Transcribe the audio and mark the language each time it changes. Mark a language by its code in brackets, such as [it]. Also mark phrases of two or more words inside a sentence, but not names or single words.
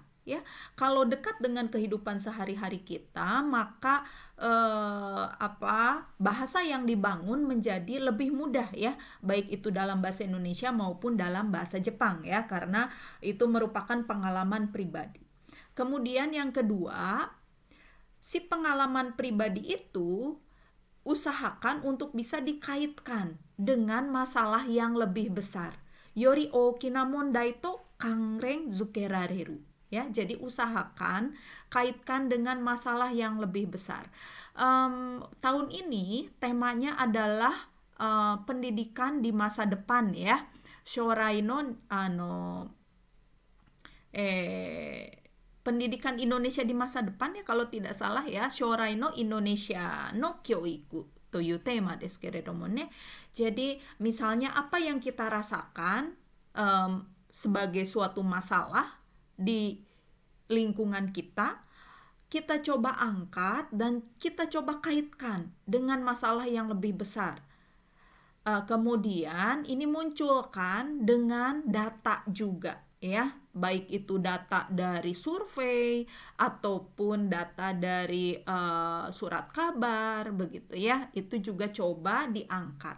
[id] Ya, kalau dekat dengan kehidupan sehari-hari kita, maka bahasa yang dibangun menjadi lebih mudah ya, baik itu dalam bahasa Indonesia maupun dalam bahasa Jepang ya, karena itu merupakan pengalaman pribadi. Kemudian yang kedua, si pengalaman pribadi itu usahakan untuk bisa dikaitkan dengan masalah yang lebih besar. [ja] より大きな問題と関連付けられる. [id] Ya, jadi usahakan kaitkan dengan masalah yang lebih besar. Tahun ini temanya adalah pendidikan di masa depan ya. [ja] 将来の [id] pendidikan Indonesia di masa depan ya kalau tidak salah ya. [ja] 将来のインドネシアの教育というテーマですけれどもね. [id] Jadi misalnya apa yang kita rasakan sebagai suatu masalah di lingkungan kita coba angkat dan kita coba kaitkan dengan masalah yang lebih besar. Kemudian ini munculkan dengan data juga ya, baik itu data dari survei ataupun data dari surat kabar begitu ya, itu juga coba diangkat.